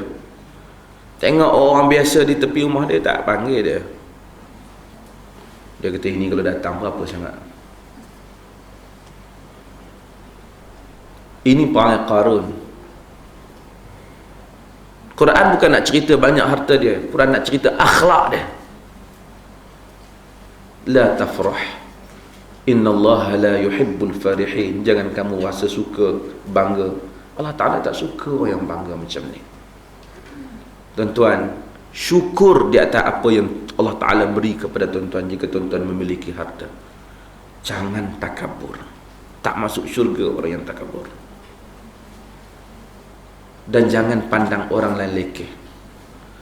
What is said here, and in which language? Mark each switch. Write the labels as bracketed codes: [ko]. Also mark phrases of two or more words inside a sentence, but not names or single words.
[ms] Tengok orang biasa di tepi rumah dia, tak panggil dia. Dia kata ini kalau datang berapa sangat. Ini perangai Qarun. Quran bukan nak cerita banyak harta dia, Quran nak cerita akhlak dia. [ar] لا تفرح، إن الله لا يحب الفرحين. [ms] Jangan kamu rasa suka, bangga. Allah Ta'ala tak suka orang yang bangga macam ni. Tuan-tuan, syukur di atas apa yang Allah Ta'ala beri kepada tuan-tuan jika tuan-tuan memiliki harta. Jangan takabur. Tak masuk syurga orang yang takabur. Dan jangan pandang orang lain lekeh.